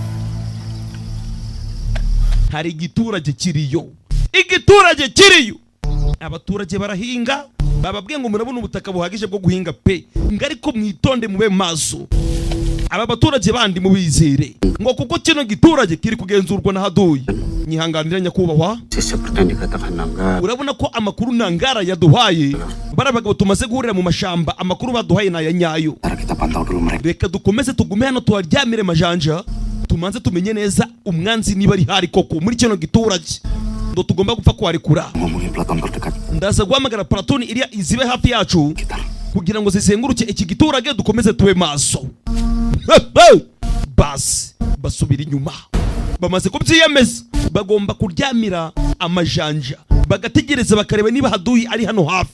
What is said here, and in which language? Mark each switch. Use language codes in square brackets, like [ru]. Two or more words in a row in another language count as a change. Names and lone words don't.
[rw] Hari igiturage kiriyo. Igiturage kiriyo. Abaturage barahinga, bababwiye ngo murabona ubutaka buhagije bwo guhinga pe. Ngariko mwitonde mube maso. Aba baturage bandi mubizere ngo kuko kino giturage kiri kugenzurwa na haduyi. Nyihanganira nyakubahwa. [id] Seperti yang dikatakan Nanggala. [rw] Urabona ko amakuru Nanggala yaduhaye, barabagabo tumaze guhurira mu mashamba, amakuru baduhaye na ya nyayo. [id] Kita pantau dulu mereka. [rw] Reka dukomeze tugume hano tuharyamire majanja, tumanze tumenye neza umwanzi niba ari hari koko muri kino giturage. Ndo tugomba gupfa kuharekura. [id] Ngomongin Platon terdekat. [rw] Ndaza guhamagara Platoon iriya izibe hafi yacu kugira ngo zisenguruke iki giturage, dukomeze tube maso. Basi basubira inyuma, bamaze kubyiyemeza bagomba kuryamira amajanja, bagategereza bakareba niba haduyi ari hano hafi.